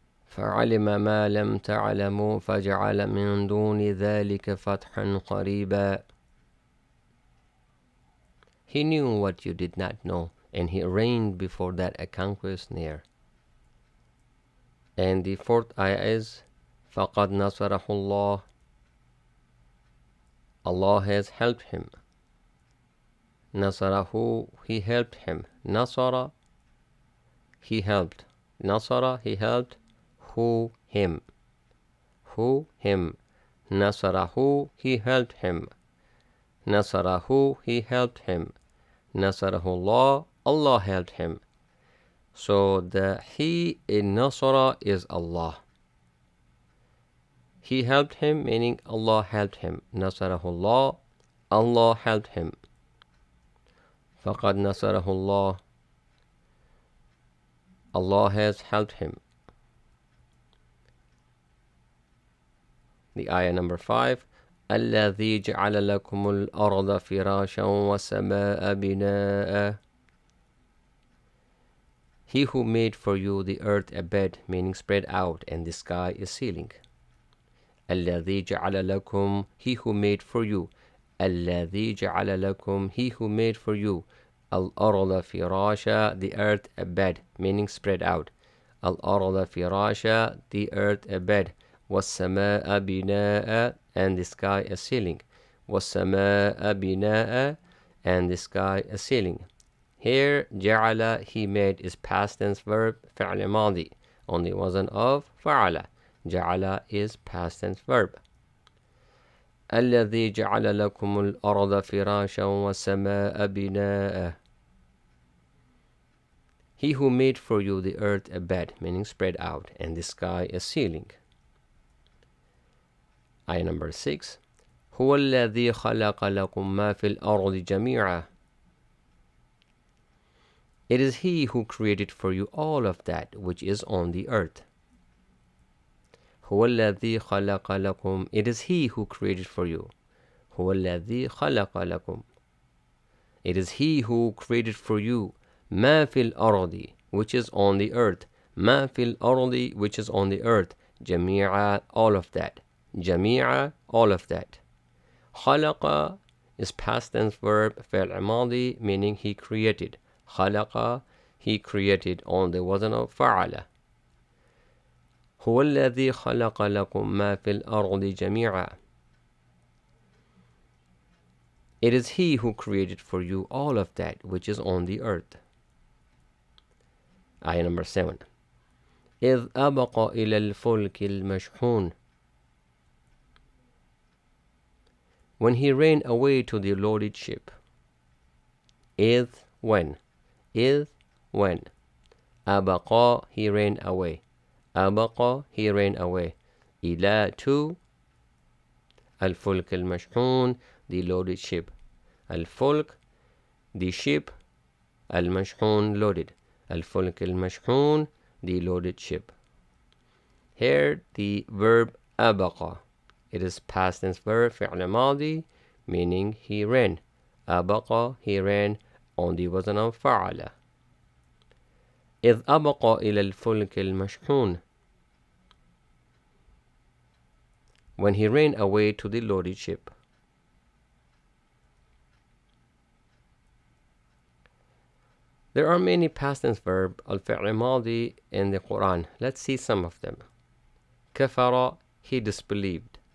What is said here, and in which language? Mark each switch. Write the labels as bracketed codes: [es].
[ar] فعلم ما لم تعلموا فجعل من دون ذلك فتحا قريبا. [en] He knew what you did not know, and he arranged before that a conquest near. And the fourth ayah is [ar] فقد نصره الله. [en] Allah has helped him. Nasarahu, he helped him. Nasara, he helped. Nasara, he helped. Who, him. Who, him. Nasarahu, he helped him. Nasarahu, he helped him. Nasarahullah, Allah helped him. So the he in Nasara is Allah. He helped him, meaning Allah helped him. Nasarahullah, Allah helped him. [ar] Faqad nasarahullah, [en] Allah has helped him. The ayah number 5. [ar] الذي جعل لكم الأرض فراشا والسماء بناء. [en] He who made for you the earth a bed, meaning spread out, and the sky a ceiling. [ar] الذي جعل لكم, [en] he who made for you. الذي جعل لكم, he who made for you. [ar] الأرض فراشا, [en] the earth a bed, meaning spread out. [ar] الأرض فراشا, [en] the earth a bed. [ar] والسماء بناء, [en] and the sky a ceiling. [ar] والسماء بناء, [en] and the sky a ceiling. Here, جعل, he made, is past tense verb, [ar] فعل ماضي, [en] on the wazn of فعل. جعل is past tense verb. [ar] الذي جعل لكم الأرض فراشا والسماء بناء. [en] He who made for you the earth a bed, meaning spread out, and the sky a ceiling. Ayah number 6. [ar] هو الذي خلق لكم ما في الأرض جميعا. [en] It is he who created for you all of that which is on the earth. [ar] هو الذي خلق لكم. [en] It is he who created for you. [ar] هو الذي خلق لكم. [en] It is he who created for you [ar] ما في الأرض, [en] which is on the earth. [ar] ما في الأرض, [en] which is on the earth. جميعا, all of that. جميعا, all of that. خلق is past tense verb [ar] فعل ماضي, [en] meaning he created. خلق, he created, on the wazn of فعل. [ar] هو الذي خلق لكم ما في الأرض جميعا. [en] It is he who created for you all of that which is on the earth. Ayah number 7. [ar] إذ أبق إلى الفلك المشحون. [en] When he ran away to the loaded ship. إذ, when. إذ, when. أبق, he ran away. أبق, he ran away. إلى, to. [ar] الفلك المشحون, [en] the loaded ship. الفلك, the ship. المشحون, loaded. [ar] الفلك المشحون, [en] the loaded ship. Here the verb أبق. It is past tense verb [ar] فعل ماضي, [en] meaning he ran. أبق, he ran, on the wazn of فعل. [ar] إذ أبق إلى الفلك المشحون. [en] When he ran away to the loaded ship. There are many past tense verb [ar] الفعل الماضي [en] in the Quran. Let's see some of them. كفر, he disbelieved.